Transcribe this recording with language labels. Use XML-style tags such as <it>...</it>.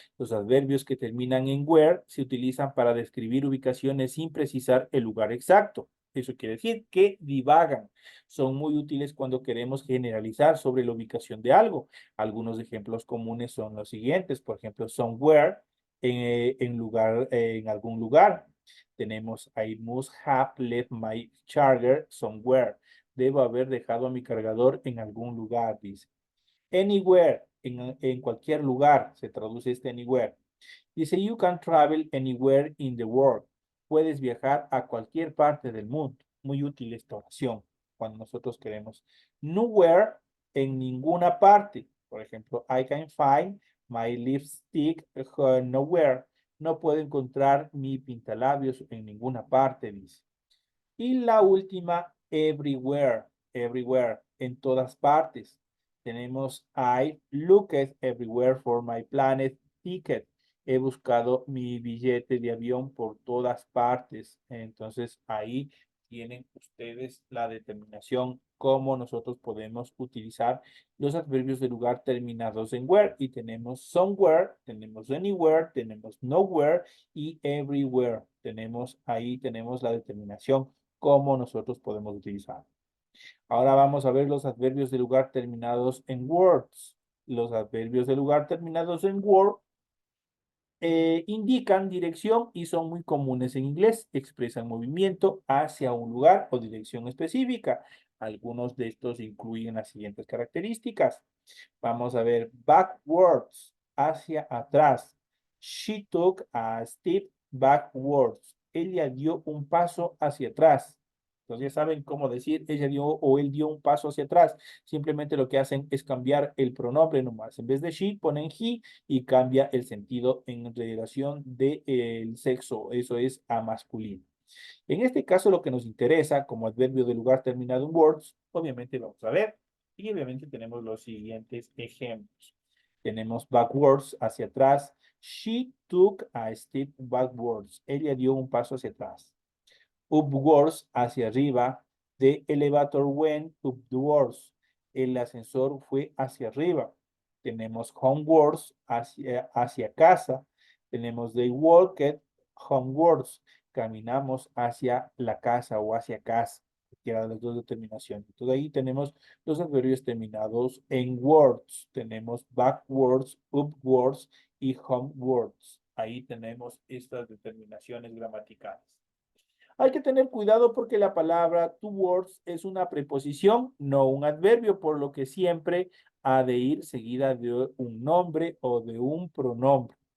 <es>Los adverbios que terminan en where se utilizan para describir ubicaciones sin precisar el lugar exacto. Eso quiere decir que divagan. Son muy útiles cuando queremos generalizar sobre la ubicación de algo. Algunos ejemplos comunes son los siguientes. Por ejemplo, somewhere en algún lugar.</es> <en>Tenemos I must have left my charger somewhere.</en> <es>Debo haber dejado mi cargador en algún lugar, dice. Anywhere, en cualquier lugar, se traduce este anywhere.</es> <en>Dice, you can travel anywhere in the world.</en> <es>Puedes viajar a cualquier parte del mundo. Muy útil esta oración cuando nosotros queremos.</es> <en>Nowhere,</en> <es>en ninguna parte. Por ejemplo,</es> <en>I can find my lipstick nowhere.</en> <es>No puedo encontrar mi pintalabios en ninguna parte, dice. Y la última, everywhere, everywhere, en todas partes.</es> <en>Tenemos I looked everywhere for my planet ticket.</en> <es>He buscado mi billete de avión por todas partes. Entonces ahí tienen ustedes la determinación cómo nosotros podemos utilizar los adverbios de lugar terminados en where. Y tenemos somewhere, tenemos anywhere, tenemos nowhere y everywhere. Ahí tenemos la determinación cómo nosotros podemos utilizar. Ahora vamos a ver los adverbios de lugar terminados en words. Los adverbios de lugar terminados en word indican dirección y son muy comunes en inglés. Expresan movimiento hacia un lugar o dirección específica. Algunos de estos incluyen las siguientes características. Vamos a ver backwards, hacia atrás.</es> <en>She took a step backwards.</en> <es>Ella dio un paso hacia atrás. Entonces ya saben cómo decir ella dio o él dio un paso hacia atrás. Simplemente lo que hacen es cambiar el pronombre nomás. En vez de she ponen he y cambia el sentido en relación del sexo. Eso es a masculino. En este caso lo que nos interesa como adverbio de lugar terminado en words, obviamente vamos a ver. Y obviamente tenemos los siguientes ejemplos. Tenemos backwards, hacia atrás.</es> <en>She took a step backwards.</en> <es>Ella dio un paso hacia atrás. Upwards, hacia arriba.</es> <en>The elevator went upwards.</en> <es>El ascensor fue hacia arriba. Tenemos homewards, hacia casa.</es> <en>Tenemos they walked homewards.</en> <es>Caminamos hacia la casa o hacia casa. Cualquiera de las dos determinaciones. Entonces ahí tenemos los adverbios terminados en words. Tenemos backwards, upwards y homewards. Ahí tenemos estas determinaciones gramaticales. Hay que tener cuidado porque la palabra towards es una preposición, no un adverbio, por lo que siempre ha de ir seguida de un nombre o de un pronombre.</es>